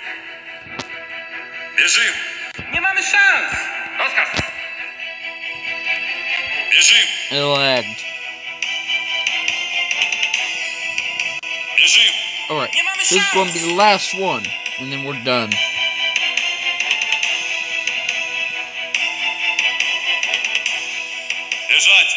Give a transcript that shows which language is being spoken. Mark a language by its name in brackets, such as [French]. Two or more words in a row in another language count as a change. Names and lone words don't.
[Russian] Бежим! [Polish] Nie mamy szans! Rozkaz! [Russian] Бежим! [English] It lagged. [Russian] Бежим! [English] Alright, [Polish] Nie mamy [English] this is going to be the last one, and then we're done. [Russian] Бежать!